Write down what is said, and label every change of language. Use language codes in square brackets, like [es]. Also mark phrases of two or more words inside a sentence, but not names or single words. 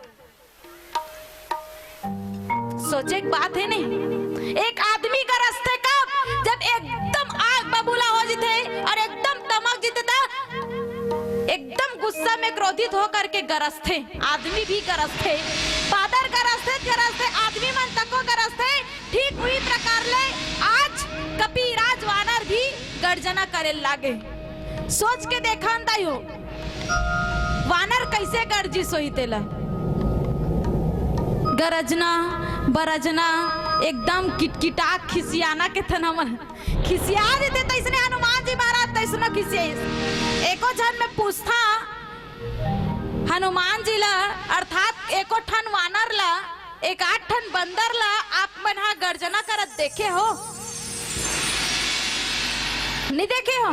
[hne] सोचे एक बात है नहीं, एक आदमी का रास्ते कब जब एकदम आग बबूला हो जीते और एकदम तमक जीते था, एकदम गुस्सा में क्रोधित होकर के गरजते। आदमी भी गरजते, बादर गरजते आदमी मन तको गरजते। ठीक हुई प्रकार ले आज कपिराज वानर भी गर्जना करे लागे। सोच के देखा हो वानर कैसे गर्जी सोई तेला। गरजना बरजना एकदम किटकिटा खिसियाना के तना मन खिसिया देते। तैसने हनुमान जी महाराज तैसनो खिसिया। एको जन में पूछता हनुमान जी ला अर्थात एको ठन वानर ला एक 8 ठन बंदर ला आप मन हा गर्जना करत देखे हो नहीं देखे हो?